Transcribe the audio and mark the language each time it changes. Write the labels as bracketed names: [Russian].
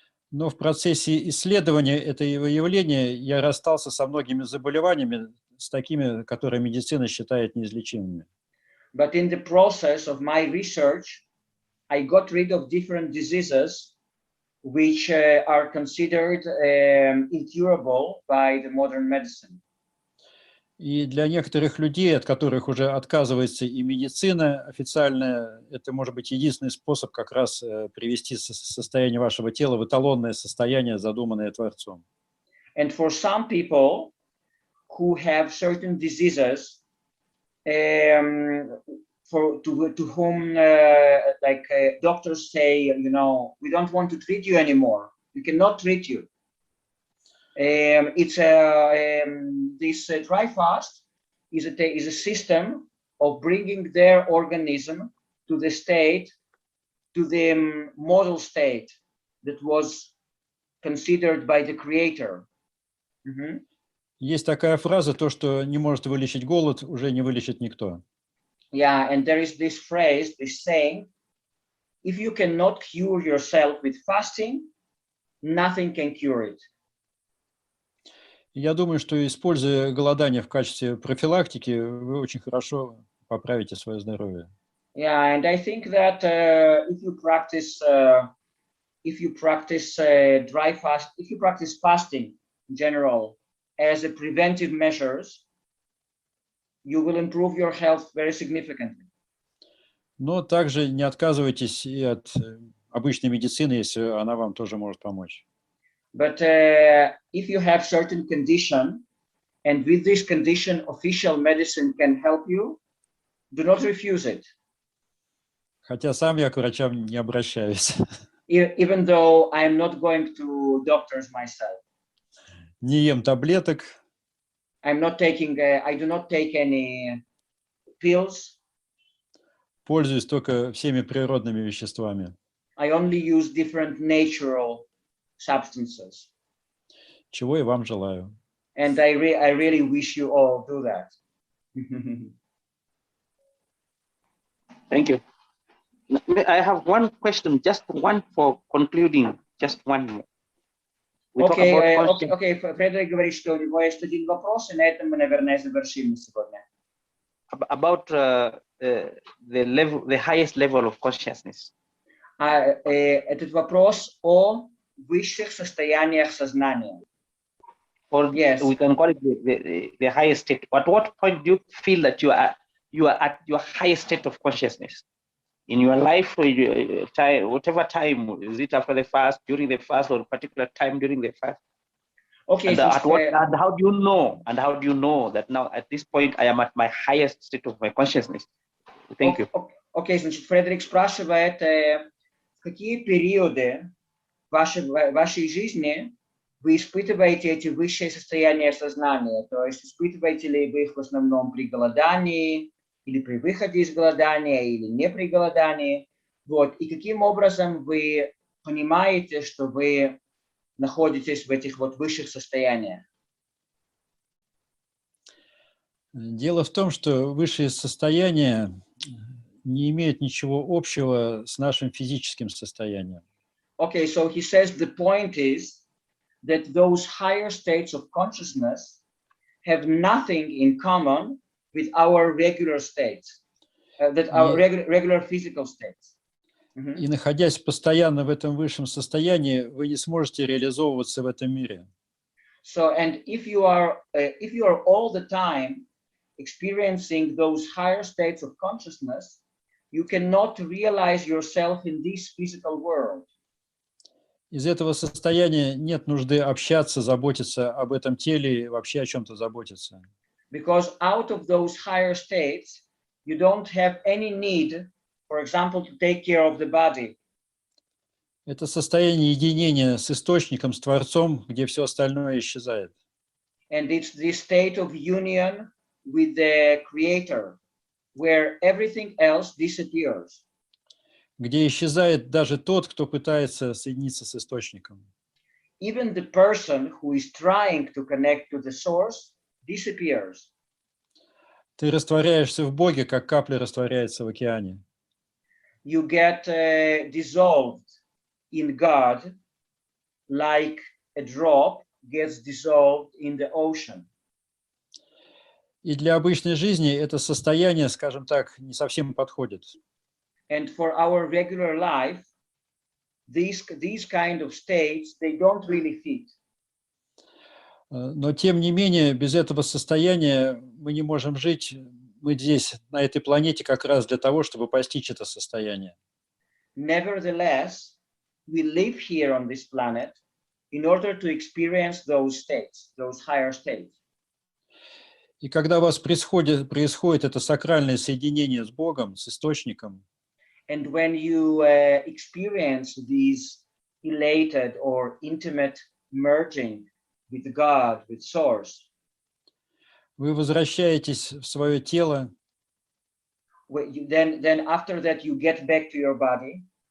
[Russian] Но в процессе исследования этого явления я расстался со многими заболеваниями, с такими, которые медицина считает неизлечимыми. [English] But in the process of my research, I got rid of different diseases which are considered incurable by the modern medicine. [Russian] И для некоторых людей, от которых уже отказывается и медицина официальная, это может быть единственный способ как раз привести состояние вашего тела в эталонное состояние, задуманное Творцом. [English] And for some people who have certain diseases, to whom doctors say, you know, we don't want to treat you anymore. We cannot treat you. This dry fast is a system of bringing their organism to the state, to the model state that was considered by the Creator. [Russian] Есть такая фраза: то, что не может вылечить голод, уже не вылечит никто. [English] Yeah, and there is this phrase, this saying, if you cannot cure yourself with fasting, nothing can cure it. [Russian] Я думаю, что, используя голодание в качестве профилактики, вы очень хорошо поправите свое здоровье. [English] Yeah, and I think that if you practice dry fast, if you practice fasting in general as a preventive measures, you will improve your health very significantly. [Russian] Но также не отказывайтесь и от обычной медицины, если она вам тоже может помочь. [English] But if you have certain condition, and with this condition official medicine can help you, do not refuse it. [Russian] Хотя сам я к врачам не обращаюсь. [English] Even though I am not going to doctors myself. [Russian] Не ем таблеток. [English] I do not take any pills. [Russian] Пользуюсь только всеми природными веществами. [English] I only use different natural substances. [Russian] Чего и вам желаю. [English] And I really wish you all do that. Thank you. I have one question, just one for concluding, just one more. [Russian] Окей, Фредерик говорит, что у него есть один вопрос, и на этом мы, наверное, завершим на сегодня. [English] About the highest level of consciousness. [Russian] Этот вопрос о высших состояниях сознания. [English] Or yes. We can call it the highest state. At what point do you feel that you are at your highest state of consciousness in your life, or whatever time? Is it after the fast, during the fast, or a particular time during the fast? Okay. And, and how do you know? And how do you know that now at this point I am at my highest state of my consciousness? Thank you. [Russian] Окей, значит, Фредерик спрашивает, в какие периоды вашей жизни вы испытываете эти высшие состояния сознания? То есть испытываете ли вы их в основном при голодании, или при выходе из голодания, или не при голодании? Вот. И каким образом вы понимаете, что вы находитесь в этих вот высших состояниях? Дело в том, что высшие состояния не имеют ничего общего с нашим физическим состоянием. [English] Okay, so he says the point is that those higher states of consciousness have nothing in common with our regular states, our regular physical states. [Russian] И находясь постоянно в этом высшем состоянии, вы не сможете реализовываться в этом мире. [English] So, and if you are all the time experiencing those higher states of consciousness, you cannot realize yourself in this physical world. [Russian] Из этого состояния нет нужды общаться, заботиться об этом теле и вообще о чем-то заботиться. [English] Because out of those higher states, you don't have any need, for example, to take care of the body. [Russian] Это состояние единения с источником, с Творцом, где все остальное исчезает. [English] And it's this state of union with the Creator, where everything else disappears. [Russian] Где исчезает даже тот, кто пытается соединиться с источником. [English] Even the person who is trying to connect to the source disappears. [Russian] Ты растворяешься в Боге, как капля растворяется в океане. [English] You get dissolved in God like a drop gets dissolved in the ocean. [Russian] И для обычной жизни это состояние, скажем так, не совсем подходит. [English] And for our regular life, these kind of states, they don't really fit. [Russian] Но тем не менее, без этого состояния мы не можем жить. Мы здесь, на этой планете, как раз для того, чтобы постичь это состояние. [English] Nevertheless, we live here on this planet in order to experience those states, those higher states. [Russian] И когда у вас происходит это сакральное соединение с Богом, с источником, [English] and when you experience these elated or intimate merging with God, with Source, [Russian] вы возвращаетесь в свое тело, [English] then after that you get back to your body,